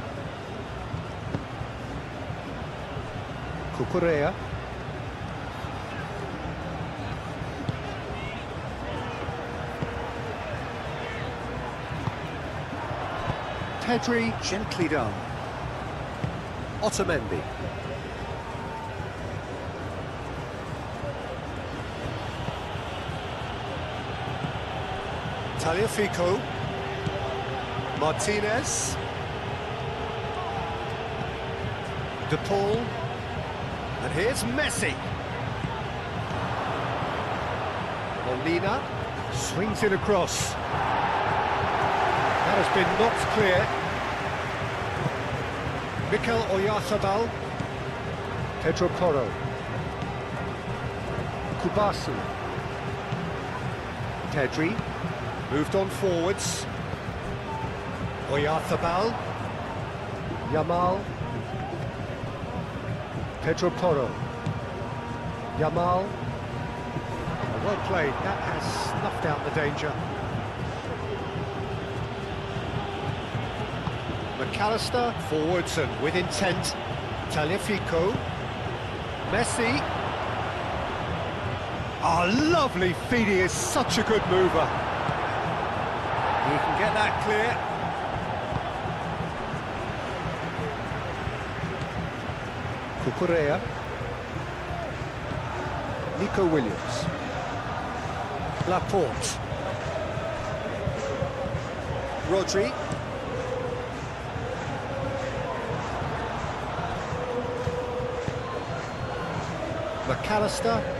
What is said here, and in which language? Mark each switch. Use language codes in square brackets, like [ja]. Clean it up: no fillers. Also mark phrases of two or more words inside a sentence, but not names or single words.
[en] Cucurella. Pedri gently done. Otamendi. Tagliafico. Martinez. De Paul. And here's Messi. Molina swings it across. That has been knocked clear. Mikel Oyarzabal. Pedro Porro. Kubasi. Pedri. Moved on forwards. Oyarzabal. Yamal. Pedro Porro. Yamal. Well played, that has snuffed out the danger. McAllister, forwards and with intent. Tagliafico. Messi. Oh, lovely feed, he is such a good mover. He can get that clear. Cucurella. Nico Williams. Laporte. Rodri. McAllister.